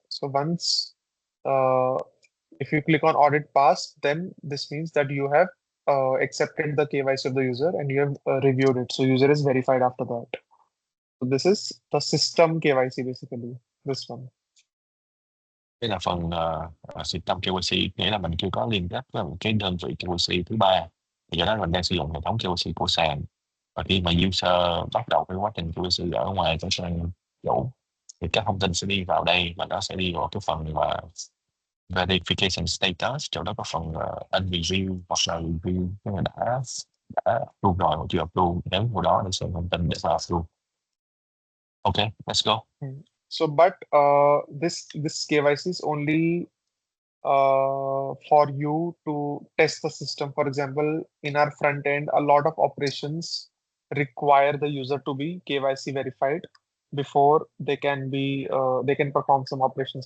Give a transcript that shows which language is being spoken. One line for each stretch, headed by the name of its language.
English: So once, if you click on audit passed, then this means that you have accepted the KYC of the user and you have reviewed it. So user is verified after that. So this is the system KYC basically, this one.
Vietnamese: đây là phần system KYC, nghĩa là mình chưa có liên kết với một cái đơn vị KYC thứ ba. Do đó mình đang sử dụng hệ thống KYC của sàn. Và khi mà user bắt đầu cái quá trình KYC ở ngoài cái sàn chủ thì các thông tin sẽ đi vào đây và nó sẽ đi vào cái phần mà verification status, chỗ đó có phần unreview hoặc là review, cái là đã approve rồi hoặc chưa approve, nếu vào đó để xem thông tin để vào approve.
English: Okay, let's go. So, but this KYC is only for you to test the system. For example, in our front end, a lot of operations require the user to be KYC verified before they can perform some operations.